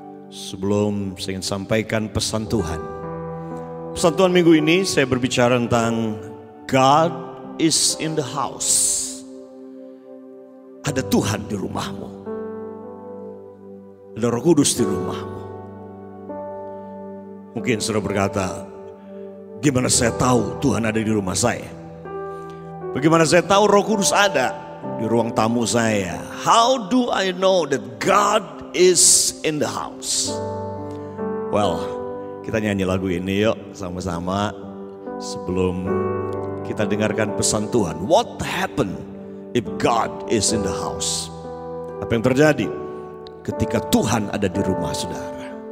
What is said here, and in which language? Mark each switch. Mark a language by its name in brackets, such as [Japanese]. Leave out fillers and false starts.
[Indonesian] Sebelum saya ingin sampaikan pesan Tuhan. Pesan Tuhan minggu ini saya berbicara tentang [English] God is in the house. [Indonesian] Ada Tuhan di rumahmu. Ada Roh Kudus di rumahmu. Mungkin saudara berkata, gimana saya tahu Tuhan ada di rumah saya? Bagaimana saya tahu Roh Kudus ada di ruang tamu saya? [English] How do I know that God is in the house? [Indonesian] Well, kita nyanyi lagu ini yuk sama-sama sebelum kita dengarkan pesan Tuhan. [English] What happened if God is in the house? [Indonesian] Apa yang terjadi ketika Tuhan ada di rumah saudara?